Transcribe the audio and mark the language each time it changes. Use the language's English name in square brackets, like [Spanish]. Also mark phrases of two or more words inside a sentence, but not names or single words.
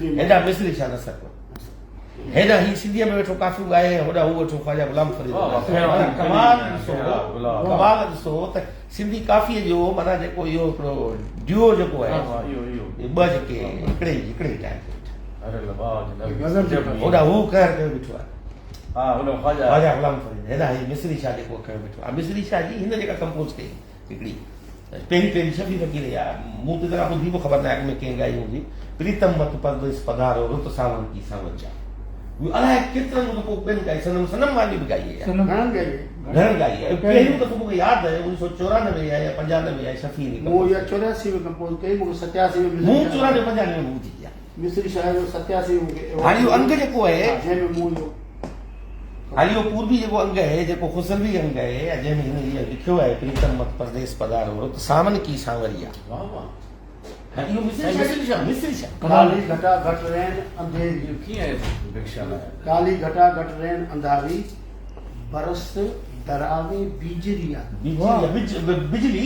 [Sindhi] हेॾा मिस्री शाह नसर हेॾा ही सिंधीअ में वेठो काफ़ी ॻाए होॾा हू वेठो ख्वाजा गुलाम फरीद कमाल ॾिसो त सिंधी काफ़ीअ जो माना जेको इहो हिकिड़ो ड्यूओ जेको आहे ॿ जेके हिकिड़े ई टाइम होॾा हू कहर कयो बीठो आहे ख्वाजा गुलाम फरीद हेॾा ही मिस्री शाह जेको कयो बीठो आहे मिस्री शाह जी हिन जेका कंपोज कई हिकिड़ी पहिरीं शफ़ी फ़कीर या मूं त जरा ॿुधी बि ख़बर न आहे अॻु में कंहिं ॻाई हूंदी [Hindi] प्रीतम मत परदेस पधारो रुत सावन की सावजा [Sindhi] अलाए केतिरनि दफ़ो ॿियनि ॻाई सनम वाली बि ॻाई आहे घणनि ॻाई आहे पहिरियों दफ़ो मूंखे यादि आहे 1994 या 95 आहे शफ़ी मूं इहा 84 में कंपोज कई मूंखे 87 में मूं 94 95 में ॿुधी आहे मिस्री शाह जो 87 में मूंखे हाणे इहो अंग जेको आहे जंहिंमें मूं इहो हाली इहो पूर्वी जेको अंग आहे जेको खुसलवी अंग आहे जंहिंमें हिन इहो लिखियो आहे [Hindi] प्रीतम मत परदेस पधारो रुत सावन की सांवरिया [Sindhi] इहो मिस्री शाह [Hindi] काली घटा घट रहन अंधेरी काली घटा घट रहन अंधारी बरस डरावे बीजरिया [Sindhi] बिजली